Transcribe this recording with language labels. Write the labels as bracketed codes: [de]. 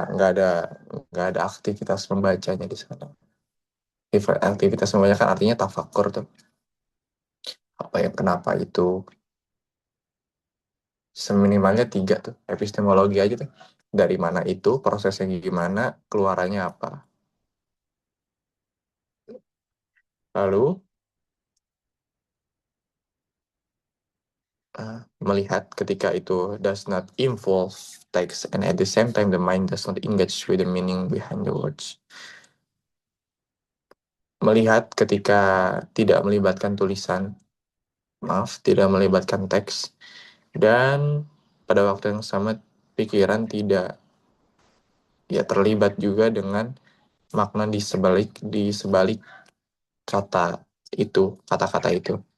[id] Nggak ada aktivitas membacanya di sana. Aktivitas membaca kan artinya tafakur tuh. Apa yang kenapa itu? Seminimalnya 3 tuh. Epistemologi aja tuh. Dari mana itu, prosesnya gimana, keluarannya apa. Lalu melihat ketika itu [en] does not involve text and at the same time the mind does not engage with the meaning behind the words. [id] Melihat ketika tidak melibatkan tulisan, tidak melibatkan teks, dan pada waktu yang sama pikiran tidak ya terlibat juga dengan makna di sebalik kata-kata itu.